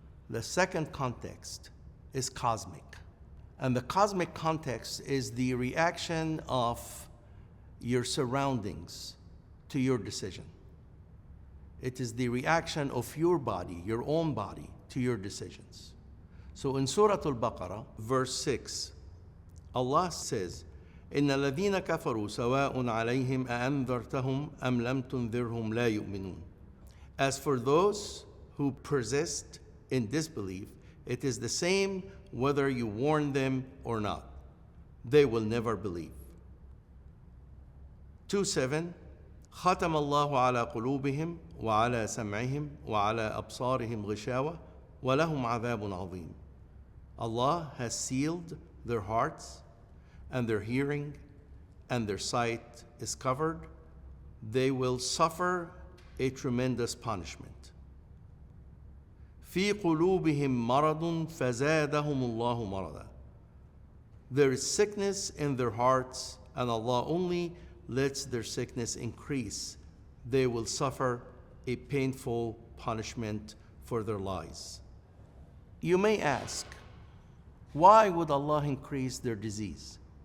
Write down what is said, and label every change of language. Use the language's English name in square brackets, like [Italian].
[English] The second context is cosmic. And the cosmic context is the reaction of your surroundings to your decision. It is the reaction of your body, your own body, to your decisions. So in Surah Al-Baqarah, verse 6, Allah says, [Arabic] إِنَّ الَّذِينَ كَفَرُوا سَوَاءٌ عَلَيْهِمْ أَأَنذَرْتَهُمْ أَمْ لَمْ تُنذِرْهُمْ لَا يُؤْمِنُونَ. [English] As for those who persist in disbelief, it is the same whether you warn them or not. They will never believe. [Arabic] 2:7 ختم الله على قلوبهم وعلى سمعهم وعلى أبصارهم غشاوة ولهم عذاب عظيم. [English] Allah has sealed their hearts, and their hearing and their sight is covered. They will suffer a tremendous punishment. [Arabic] في قلوبهم مرض فزادهم الله مرضا. [English] There is sickness in their hearts, and Allah only lets their sickness increase. They will suffer a painful punishment for their lies. You may ask, why would Allah increase their disease?